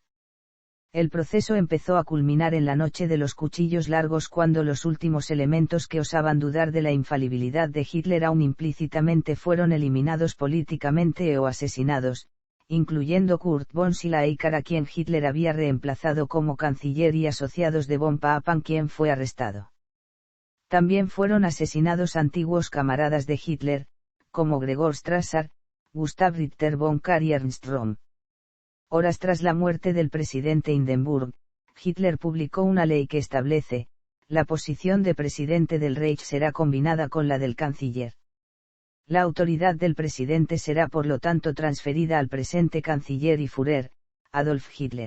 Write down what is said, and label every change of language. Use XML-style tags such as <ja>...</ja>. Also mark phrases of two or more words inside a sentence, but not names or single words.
<es>El proceso empezó a culminar en la noche de los cuchillos largos, cuando los últimos elementos que osaban dudar de la infalibilidad de Hitler aún implícitamente fueron eliminados políticamente o asesinados, incluyendo Kurt von Schleicher, a quien Hitler había reemplazado como canciller, y asociados de von Papen, quien fue arrestado. También fueron asesinados antiguos camaradas de Hitler, como Gregor Strasser, Gustav Ritter von Kahr y Ernst Röhm. Horas tras la muerte del presidente Hindenburg, Hitler publicó una ley que establece: la posición de presidente del Reich será combinada con la del canciller. La autoridad del presidente será por lo tanto transferida al presente canciller y Führer, Adolf Hitler.</es>